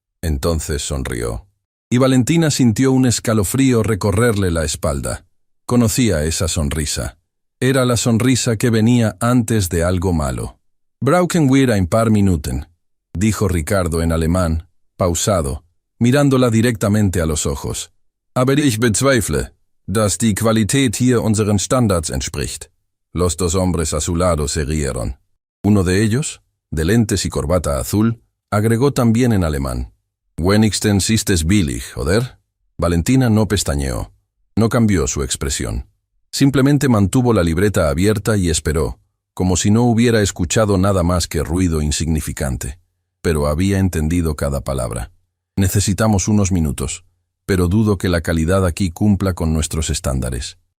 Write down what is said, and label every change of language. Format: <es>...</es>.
<es>Entonces sonrió. Y Valentina sintió un escalofrío recorrerle la espalda. Conocía esa sonrisa. Era la sonrisa que venía antes de algo malo.</es> <de>«Brauchen wir ein paar Minuten»,</de> <es>dijo Ricardo en alemán, pausado, mirándola directamente a los ojos.</es> <de>«Aber ich bezweifle, dass die Qualität hier unseren Standards entspricht».</de> <es>Los 2 hombres a su lado se rieron. Uno de ellos, de lentes y corbata azul, agregó también en alemán.</es> <de>«Wenigstens ist es billig, oder?»</de> <es>Valentina no pestañeó. No cambió su expresión. Simplemente mantuvo la libreta abierta y esperó, como si no hubiera escuchado nada más que ruido insignificante. Pero había entendido cada palabra. «Necesitamos unos minutos, pero dudo que la calidad aquí cumpla con nuestros estándares».</es>